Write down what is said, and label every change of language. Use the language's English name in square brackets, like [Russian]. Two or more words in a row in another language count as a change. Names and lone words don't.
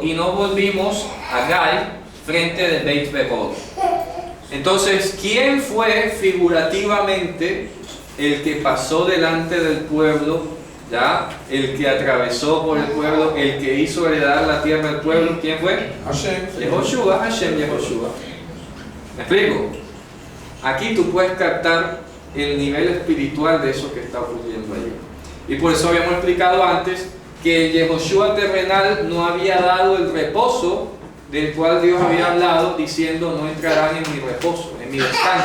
[Spanish] Y no volvimos a Gai frente de Beit Peor. Entonces, ¿quién fue figurativamente el que pasó delante del pueblo? ¿Ya? El que atravesó por el pueblo, el que hizo heredar la tierra del pueblo, ¿quién fue? Hashem. Hashem Yehoshua. ¿Me explico? Aquí tú puedes captar el nivel espiritual de eso que está ocurriendo allí. Y por eso habíamos explicado antes que el Yehoshua terrenal no había dado el reposo del cual Dios había hablado, diciendo, no entrarán en mi reposo, en mi descanso.